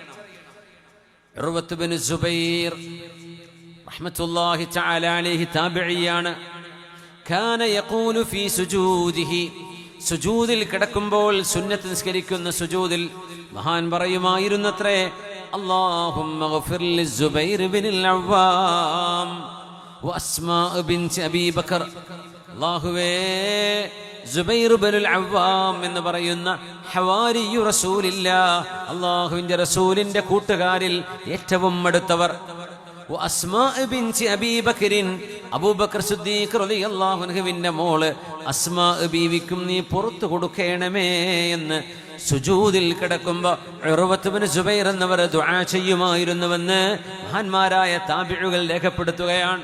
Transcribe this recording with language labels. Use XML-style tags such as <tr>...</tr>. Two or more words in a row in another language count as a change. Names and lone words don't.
<ml>ഉർവത്ത് ബിൻ സുബൈർ</ml> <ar>رحمة الله تعالى عليه</ar> <ml>താബിഇയാണ്.</ml> <ar>كان يقول في سجوده,</ar> <ml>സുജൂദിൽ കിടക്കുമ്പോൾ സുന്നത്ത് നിസ്കരിക്കുന്ന സുജൂദിൽ മഹാൻ പറയുമായിരുന്നത്രേ,</ml> <ar>اللهم اغفر للزبير بن العوام وأسماء بنت أبي بكر.</ar> <ml>അല്ലാഹുവേ, സുബൈർ ഇബ്നുൽ അവ്വാം എന്ന് പറയുന്ന</ml> <ar>حواري رسول الله,</ar> <ml>അല്ലാഹുവിന്റെ റസൂലിന്റെ കൂട്ടുകാരിൽ ഏറ്റവും അടുത്തവർ. അസ്മാ ബിൻതി അബീ ബക്കറിൻ, അബൂബക്കർ സിദ്ദീഖ് റളിയല്ലാഹു അൻഹുവിന്റെ മോള് അസ്മാ ബീവിക്കും നീ പുറത്തു കൊടുക്കണമേ എന്ന് സുജൂദിൽ കിടക്കുമ്പോൾ ഉർവത്ത് ഇബ്നു സുബൈർ എന്നവർ ദുആ ചെയ്യുമായിരുന്നുവെന്ന് മഹാന്മാരായ താബിഉകൾ രേഖപ്പെടുത്തുകയാണ്.</ml>